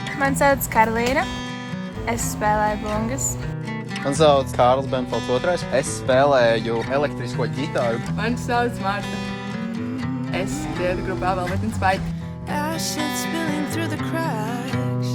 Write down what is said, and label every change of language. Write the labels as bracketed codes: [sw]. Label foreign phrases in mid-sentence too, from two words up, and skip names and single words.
[lv] Mani sauc Karolīna. Es spēlēju bungas. Mani sauc Kārlis Benfolds II. Es spēlēju elektrisko ģitāru. Mani sauc Marta. Es dziedu grupā Velvet in Spite. [en] Acid spilling through the cracks.